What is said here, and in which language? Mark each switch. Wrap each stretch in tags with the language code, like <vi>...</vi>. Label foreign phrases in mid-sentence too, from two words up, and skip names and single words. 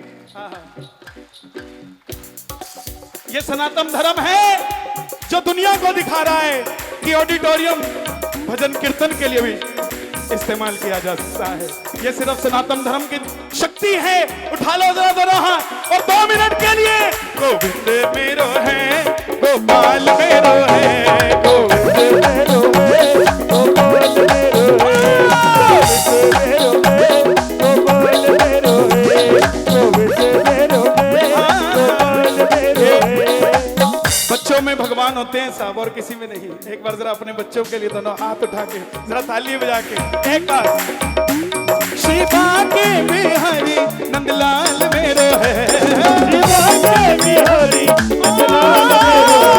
<hi>ये सनातन धर्म है जो दुनिया को दिखा रहा है कि ऑडिटोरियम भजन कीर्तन के लिए भी इस्तेमाल किया जा सकता है। ये सिर्फ सनातन धर्म की शक्ति है। उठा लो जरा दोनों हाथ और 2 मिनट के लिए गोविंद मेरो है, गोपाल मेरो है, गोविंद मेरो है, गोपाल मेरो है, गोविंद मेरो है, गोपाल मेरो है, गोविंद मेरो है, गोपाल मेरो है। बच्चों में भगवान होते हैं साहब और किसी में नहीं। एक बार जरा अपने बच्चों के लिए दोनों हाथ उठा के जरा ताली बजा के एक बार। श्री बाके बिहारी नंदलाल मेरो है, श्री बाके बिहारी नंदलाल मेरो</hi>